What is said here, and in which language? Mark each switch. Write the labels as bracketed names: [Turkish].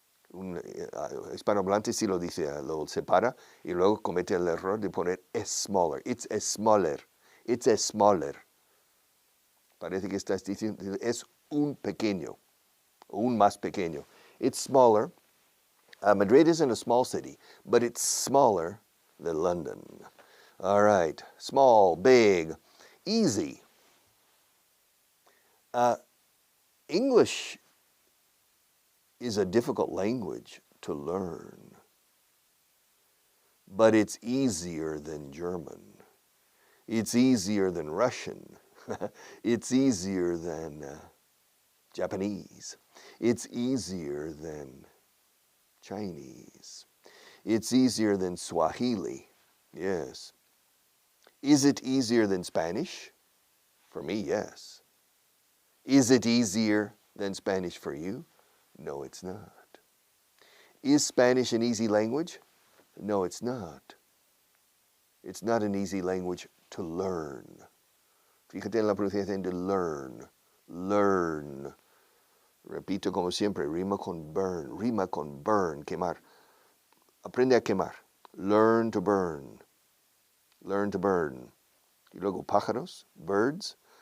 [Spanish] Un hispanohablante sí lo dice, lo separa y luego comete el error de poner es smaller. [English] It's a smaller. It's a smaller. [Spanish] Parece que estás diciendo es un pequeño, un más pequeño. [English] It's smaller. Madrid isn't a small city, but it's smaller than London. All right. Small, big, easy. English is a difficult language to learn, but it's easier than German. It's easier than Russian. It's easier than Japanese. It's easier than Chinese. It's easier than Swahili. Yes. Is it easier than Spanish? For me, yes. Is it easier than Spanish for you? No, it's not. Is Spanish an easy language? No, it's not. It's not an easy language to learn. [Spanish] Fíjate en la pronunciación de learn. Learn. Repito como siempre, rima con burn, quemar. Aprende a quemar. [English] Learn to burn. Learn to burn. [Spanish] Y luego pájaros, birds.